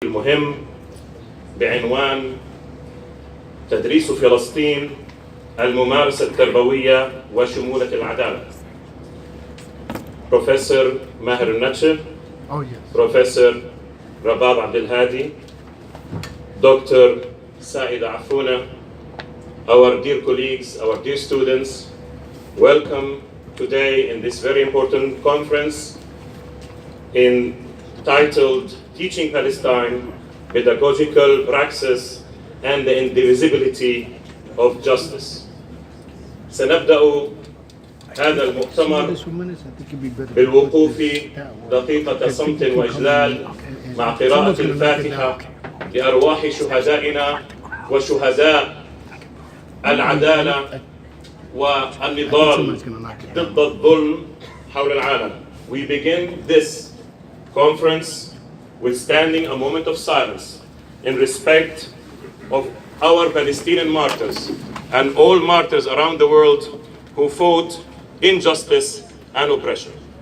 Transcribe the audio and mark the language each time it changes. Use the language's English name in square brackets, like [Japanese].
[Arabic] المهم بعنوان تدريس فلسطين الممارسة التربوية وشمولة العدالة. بروفيسور ماهر النجح، بروفيسور رباب Abdulhadi, Dr. [English] Saida Afuna, our dear colleagues, our dear students, welcome today in this very important conference entitled Teaching Palestine, Pedagogical, Praxis, and the Indivisibility of Justice. [Arabic] سنبدأ هذا المؤتمر بالوقوف دقيقة صمت وإجلال مع قراءة الفاتحة لأرواح شهدائنا وشهداء العدالة والنضال ضد الظلم حول العالم. [English] We begin this conference with standing a moment of silence in respect of our Palestinian martyrs and all martyrs around the world who fought injustice and oppression.